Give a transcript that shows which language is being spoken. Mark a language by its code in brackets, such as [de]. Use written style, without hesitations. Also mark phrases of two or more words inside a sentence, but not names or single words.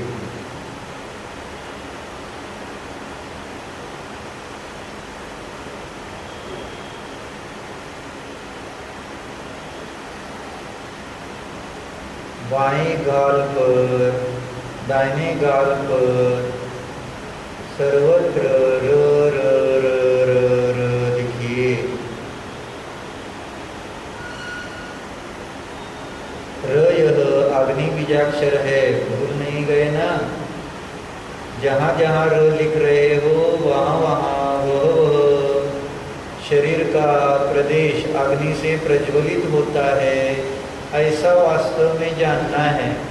[hi] बाएं गाल पर, दाहिने गाल पर सर्वत्र र र र र र लिखिए। र यह अग्नि बीजाक्षर है, भूल नहीं गए ना। जहाँ जहाँ र लिख रहे हो वहाँ वहाँ वह शरीर का प्रदेश अग्नि से प्रज्वलित होता है, ऐसा वास्तव में जानना है।